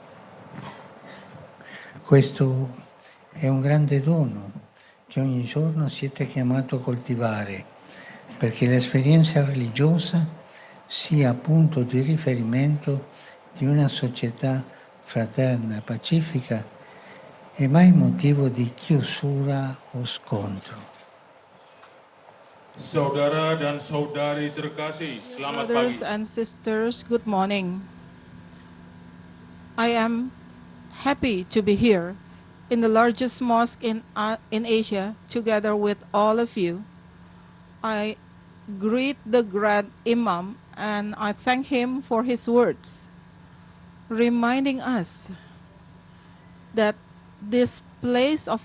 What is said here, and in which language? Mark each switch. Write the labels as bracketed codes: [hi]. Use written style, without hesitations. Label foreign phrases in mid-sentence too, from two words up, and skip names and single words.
[it] Questo è un grande dono che ogni giorno siete chiamato a coltivare, perché l'esperienza religiosa sia punto di riferimento di una società fraterna, pacifica e mai motivo di chiusura o scontro. [id] Saudara dan saudari terkasih, selamat pagi. [en] Brothers and sisters, good morning. I am happy to be here in the largest mosque in Asia, together with all of you. I greet the Grand Imam and I thank him for his words, reminding us that this place of